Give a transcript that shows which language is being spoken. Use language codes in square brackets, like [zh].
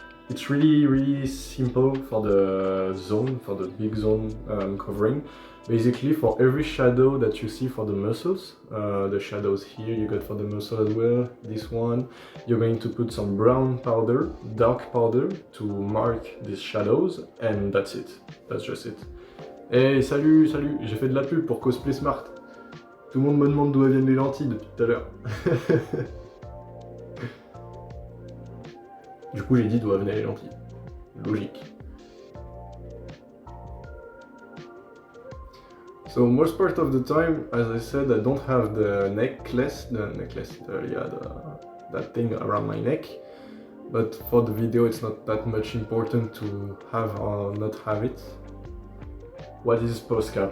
[en] It's really simple for the big zone covering. Basically, for every shadow that you see for the muscles, the shadows here you got for the muscle as well, this one, you're going to put some brown powder, dark powder, to mark these shadows, and that's it. That's just it. [fr] Hey, salut, j'ai fait de la pub pour Cosplay Smart. Tout le monde me demande d'où viennent les lentilles depuis tout à l'heure. Du coup, j'ai dit d'où venaient les lentilles. Logique. [en] So most part of the time, as I said, I don't have the necklace, that thing around my neck. But for the video, it's not that much important to have or not have it. What is Posca?